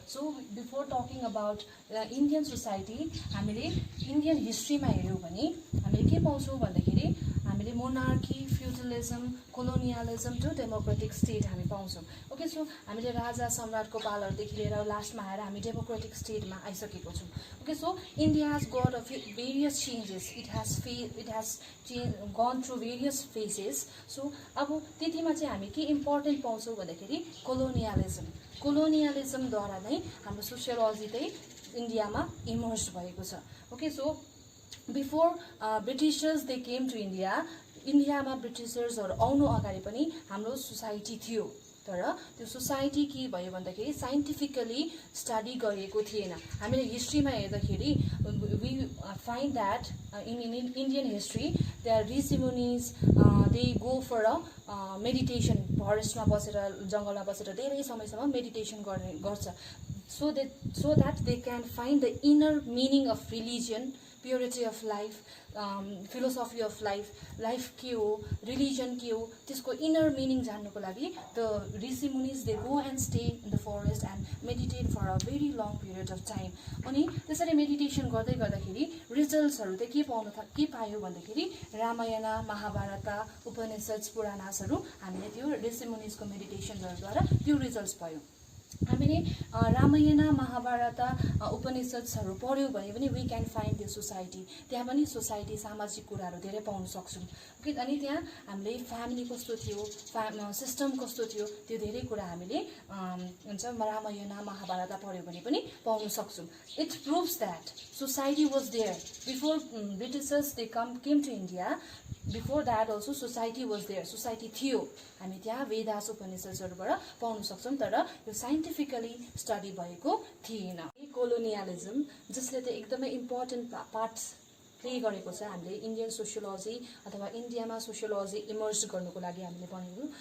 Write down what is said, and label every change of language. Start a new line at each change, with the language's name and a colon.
English: so before talking about Indian society
Nepali: हामीले Indian हिस्ट्रीमा हेर्यौं भने हामीले के पाउँछौं भन्दाखेरि हामीले monarchy, feudalism, colonialism to democratic state हामी पाउँछौं. ओके, सो हामीले राजा सम्राटको पालहरुदेखि लिएर लास्टमा आएर हामी डेमोक्रेटिक स्टेटमा आइसकेको छौं.
English: Okay, so India has got a various changes. It has gone through various phases.
Nepali: So अब त्यतिमा चाहिँ हामी के इम्पोर्टेन्ट पाउँछौं भन्दाखेरि कोलोनियलिजम द्वारा नै हाम्रो सोशियोलोजी चाहिँ इन्डियामा इमर्ज भएको छ. Okay, so
English: before Britishers they came to
Nepali: इन्डियामा ब्रिटिशर्सहरु आउनु अगाडि पनि हाम्रो सोसाइटी थियो. तर त्यो सोसाइटी के भयो भन्दाखेरि साइन्टिफिकली स्टडी गरिएको थिएन. हामीले हिस्ट्रीमा हेर्दाखेरि
English: we find that in Indian history there are rishi munis they go for a meditation.
Nepali: फरेस्टमा बसेर जंगलमा बसेर धेरै समयसम्म मेडिटेसन गर्छ
English: so that they can find the inner meaning of religion, purity of life, philosophy of life के हो, religion के हो,
Nepali: त्यसको inner meaning जान्नको लागि
English: the rishi munis they go and stay in the forest and meditate for a very long period of time.
Nepali: अनि त्यसरी meditation गर्दै गर्दाखेरि रिजल्ट्सहरु चाहिँ के पायो भन्दाखेरि रामायण, महाभारत, उपनिषद, पुराणहरु हामीले त्यो ऋषि मुनिजको मेडिटेसनहरुद्वारा त्यो रिजल्ट्स पायो. हामीले रामायण, महाभारत, उपनिषदहरु पढ्यौं भने पनि
English: we can find the society.
Nepali: त्यहाँ पनि सोसाइटी, सामाजिक कुराहरु धेरै पाउन सक्छौं. ओके, अनि त्यहाँ हामीले फ्यामिली कस्तो थियो, सिस्टम कस्तो थियो त्यो धेरै कुरा हामीले हुन्छ रामायण, महाभारत पढ्यौं भने पनि पाउन सक्छौं.
English: It proves that society was there before Britishers they came to India. Before that also society was there,
Nepali: society थियो, हामी त्यहाँ वेदास उपनिषदहरूबाट पाउन सक्छौँ, तर यो साइन्टिफिकली स्टडी भएको थिएन। कोलोनियलिजम जसले चाहिँ एकदमै इम्पोर्टेन्ट पार्ट प्ले गरेको छ हामीले इन्डियन सोसियोलोजी अथवा इन्डियामा सोसियोलोजी इमर्ज गर्नुको लागि हामीले भनेको।